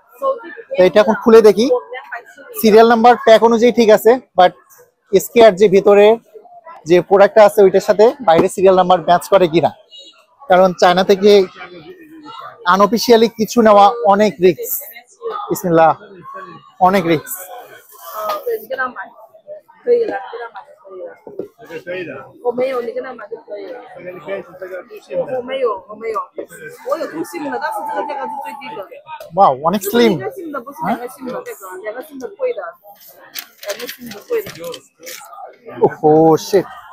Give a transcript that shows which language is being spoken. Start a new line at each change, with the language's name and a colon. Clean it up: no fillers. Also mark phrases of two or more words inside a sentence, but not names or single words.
Bangla: তো এটা এখন খুলে দেখি,
English: serial number
Bangla: প্যাক অনুযায়ী ঠিক আছে, বাট এসকেআর যে ভিতরে যে প্রোডাক্টটা আছে ওইটার সাথে বাইরে
English: serial number
Bangla: ম্যাচ করে কিনা, কারণ চায়না থেকে আনঅফিশিয়ালি কিছু নেওয়া অনেক রিস্ক। বিসমিল্লাহ, অনেক রিস্ক।
Chinese: 对你跟他买，可以了，跟他买就可以了。可以的。我没有，你跟他买就可以了。我没有，我没有，我有2SIM的，但是这个价格是最低的。
Bangla: ওয়াও, অনেক স্লিম।
Chinese: 一个 SIM 的不是2个 SIM 的，这个2个 SIM 的贵的，2个 SIM 的贵的。
Bangla: ওহো শিট।